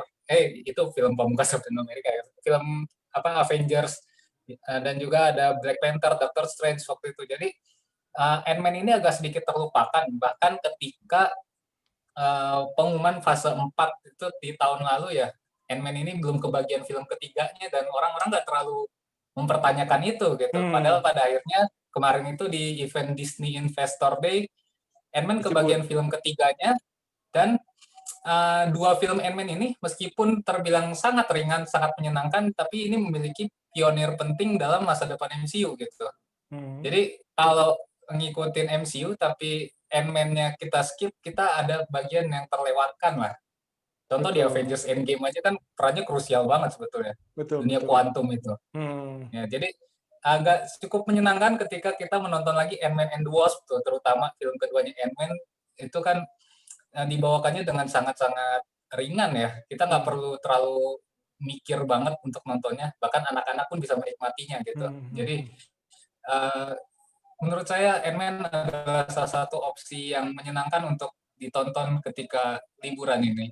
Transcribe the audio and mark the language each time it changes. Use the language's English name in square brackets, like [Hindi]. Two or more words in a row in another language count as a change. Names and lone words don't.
[Indonesian] Itu film pamungkas Captain America ya. Film apa Avengers dan juga ada Black Panther, Doctor Strange waktu itu. Jadi Ant-Man ini agak sedikit terlupakan bahkan ketika pengumuman fase 4 itu di tahun lalu ya. Ant-Man ini belum kebagian film ketiganya dan orang-orang nggak terlalu mempertanyakan itu gitu. Padahal Hmm. pada akhirnya kemarin itu di event Disney Investor Day, Ant-Man kebagian Disebut. film ketiganya dan dua film Ant-Man ini meskipun terbilang sangat ringan, sangat menyenangkan, tapi ini memiliki pionir penting dalam masa depan MCU gitu. Hmm. Jadi kalau ngikutin MCU tapi Ant-Man-nya kita skip, kita ada bagian yang terlewatkan lah. Contoh di betul, Avengers Endgame aja kan perannya krusial banget sebetulnya, betul, dunia betul. kuantum itu. Hmm, Ya, jadi agak cukup menyenangkan ketika kita menonton lagi Ant-Man and the Wasp tuh, terutama film keduanya Ant-Man itu kan dibawakannya dengan sangat-sangat ringan ya. Kita nggak hmm, perlu terlalu mikir banget untuk nontonnya, bahkan anak-anak pun bisa menikmatinya gitu. hmm, hmm, Jadi hmm. eh, menurut saya Ant-Man adalah salah satu opsi yang menyenangkan untuk ditonton ketika liburan ini.